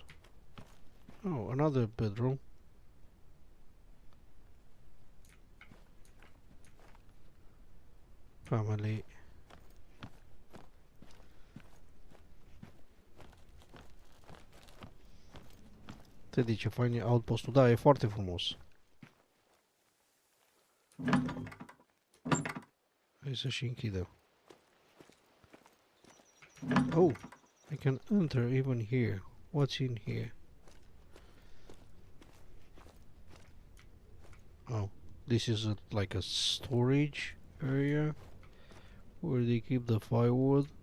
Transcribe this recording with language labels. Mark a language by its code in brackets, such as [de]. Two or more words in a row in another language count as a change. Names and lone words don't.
[en] Oh, another bedroom. Family. Teddy, [ro] ce fain e outpostul. Da, e foarte frumos. Hai să și închidem. [en] Oh, I can enter even here. What's in here? Oh, this is like a storage area where they keep the firewood.